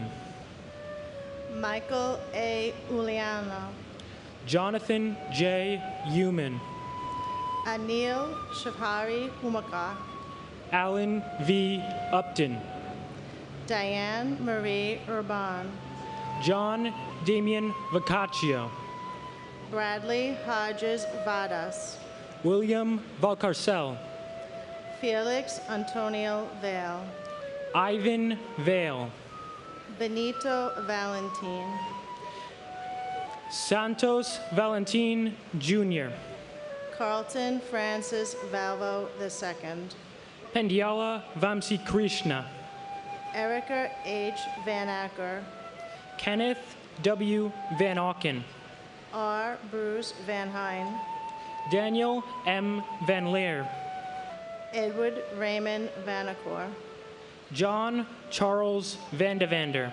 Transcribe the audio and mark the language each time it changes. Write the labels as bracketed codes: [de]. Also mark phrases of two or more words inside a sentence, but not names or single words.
[en] Michael A. Uliano. Jonathan J. Human. Anil Shafari Humaka. Alan V. Upton. Diane Marie Urban. John Damian Vacaccio. Bradley Hodges Vadas. William Valcarcel. Felix Antonio Vale. Ivan Vale. Benito Valentin. Santos Valentin Jr. Carlton Francis Valvo II. Pendiala Vamsi Krishna. Erica H. Van Acker. Kenneth W. Van Auken. R. Bruce Van Hine. Daniel M. Van Leer. Edward Raymond Vanacore. John Charles Vandavander.